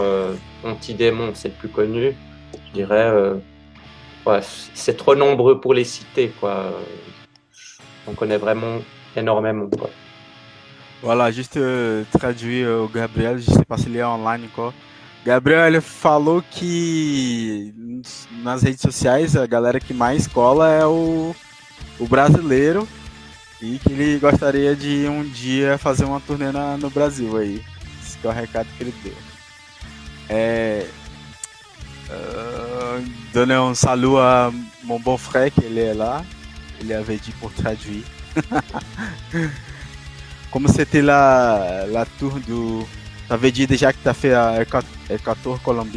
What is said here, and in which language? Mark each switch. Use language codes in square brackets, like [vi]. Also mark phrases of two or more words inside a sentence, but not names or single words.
[fr] Antidémon, c'est le plus connu. Je dirais, c'est trop nombreux pour les citer, quoi. On connaît vraiment énormément, quoi. Voilà, juste traduire au Gabriel, je ne sais pas s'il est online encore. [pt] Gabriel, ele falou que nas redes sociais a galera que mais cola é o brasileiro e que ele gostaria de um dia fazer uma turnê no Brasil aí. Esse que é o recado que ele deu. [fr] Donner un salut à mon bon frère qui est là. Il avait dit pour traduire. Comme c'était la tour du... Tu avais dit déjà que tu as fait Equator Colombie.